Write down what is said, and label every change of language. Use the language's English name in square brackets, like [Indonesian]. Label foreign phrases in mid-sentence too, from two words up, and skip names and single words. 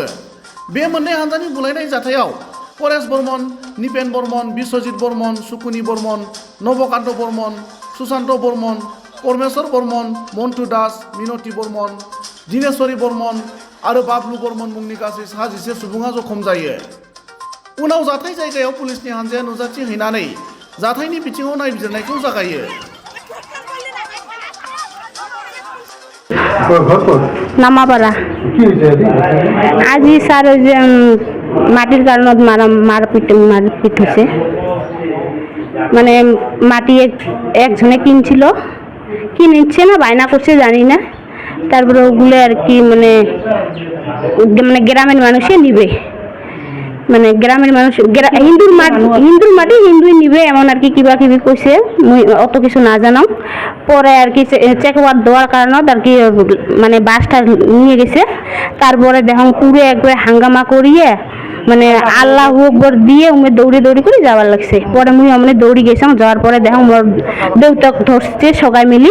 [Bodo] बे मोननै हानजानि बुलायनाय जाथायाव परेश बर्मन, निपेन बर्मन, बिश्वजित बर्मन, सुकुनि बर्मन, नबकान्त बर्मन, सुशान्त बर्मन, परमेश्वर बर्मन, मन्टु दास, मिनति बर्मन, दिनेश्वरी बर्मन आरो बाबलु बर्मन मुंनि गासै 17 सुबुङा जखम जायो। उनाव जाथाय जायगायाव पुलिसनि हानजाया नुजाथि हैनानै जाथायनि बिथिङाव नायबिजिरनायखौ जागायो। [Bangla] নামাপাড়া আজি স্যার ওই যে মাটির কারণত মারপিট হয়েছে। মানে মাটি একজনে কিনছিল, কিনছে না বায়না করছে জানি না। তারপরে ওগুলো আর কি মানে গ্রামের মানুষে নিবে, মানে গ্রামের মানুষ হিন্দুর মাটি হিন্দুই নিবে এমন আর কি কিবা কিবি কইছে। মুই অত কিছু না জানাম। পরে আর কি চেকওয়ার দেওয়ার কারণত আর কি মানে বাসটা নিয়ে গেছে। তারপরে দেখুন পুরো একবারে হাঙ্গামা করিয়ে মানে [Arabic] الله أكبر [Bangla] দিয়ে উমে দৌড়ি দৌড়ি করে যাওয়ার লাগছে। পরে মুই অমনে দৌড়ি গেছিলাম, যাওয়ার পরে দেখুন মোর দেউতাক ধরছে সবাই মিলি।